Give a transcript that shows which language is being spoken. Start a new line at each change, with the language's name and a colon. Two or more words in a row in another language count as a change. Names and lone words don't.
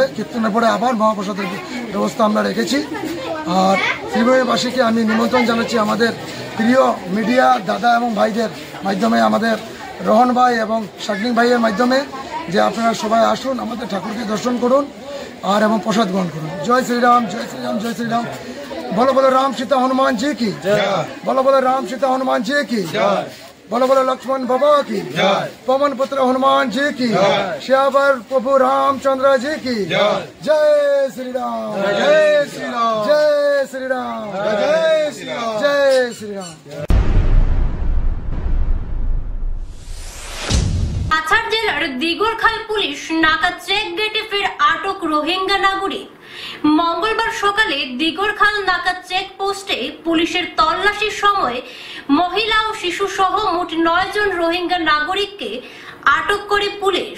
Bangla: কীর্তনের পরে আবার মহাপ্রসাদের ব্যবস্থা আমরা রেখেছি। আর শ্রীভূমিবাসীকে আমি নিমন্ত্রণ জানাচ্ছি আমাদের প্রিয় মিডিয়া দাদা এবং ভাইদের মাধ্যমে, আমাদের রোহন ভাই এবং শাকনিক ভাইয়ের মাধ্যমে, যে আপনারা সবাই আসুন, আমাদের ঠাকুরকে দর্শন করুন আর এবং প্রসাদ গ্রহণ করুন।
Hindi: जय श्रीराम, जय श्रीराम, जय श्रीराम। बोलो बोलो राम सीता हनुमान जी की, बोलो बोलो राम सीता हनुमान जी की, बोलो बोलो लक्ष्मण बाबा की, पवन पुत्र हनुमान जी की, श्यावर प्रभु रामचंद्र जी की, जय श्री राम, जय श्री राम, जय श्री राम, जय श्री राम, जय श्री राम।
Bangla: কাছাড় জেলার দিগরখাল পুলিশ নাকা চেক গেটে ফের আটক রোহিঙ্গা নাগরিক। মঙ্গলবার সকালে দিগরখাল নাকা চেক পোস্টে পুলিশের তল্লাশির সময় মহিলা ও শিশু সহ মোট 9 জন রোহিঙ্গা নাগরিককে আটক করে পুলিশ।